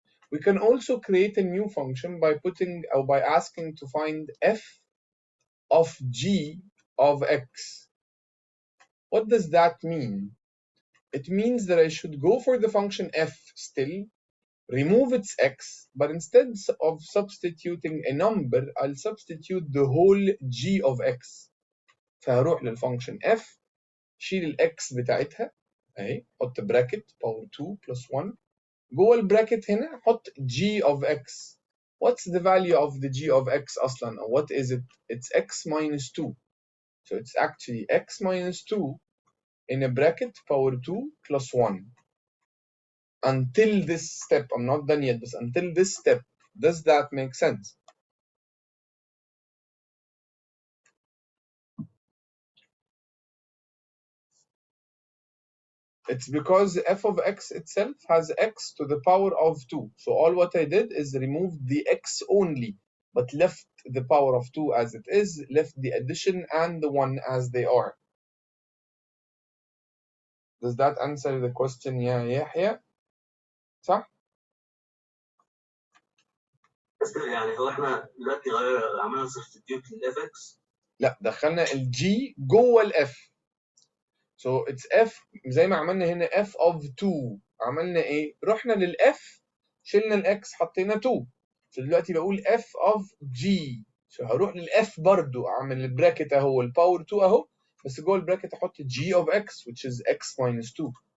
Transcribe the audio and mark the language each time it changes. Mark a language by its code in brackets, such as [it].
[en] We can also create a new function by asking to find f of g of x. What does that mean? It means that I should go for the function f still, remove its x, but instead of substituting a number, I'll substitute the whole g of x. [ar] فهروح للفانكشن f, شيل الاكس بتاعتها اهي, حط براكت باور 2 plus 1, جوه البراكت هنا حط g of x. [en] What's the value of the g of x اصلا, or what is it? It's x minus 2. So it's actually x minus 2 in a bracket power 2 plus 1. Until this step, I'm not done yet, but until this step, does that make sense? It's because f of x itself has x to the power of 2. So all what I did is remove the x only, but left the power of 2 as it is, left the addition and the 1 as they are. Does that answer the question يا يحيى؟ [ar] صح؟ يعني هو احنا دلوقتي عملنا substitute للاف اكس. لا، دخلنا الجي جوه الاف. [en] So it's f [ar] زي ما عملنا هنا [en] f of 2. [ar] عملنا ايه؟ رحنا للاف، شلنا الاكس حطينا 2. فدلوقتي بقول f of g. So هروح للاف برضو، اعمل البراكت اهو الباور 2 اهو، بس جوه البراكت احط g of x [en] which is x minus 2.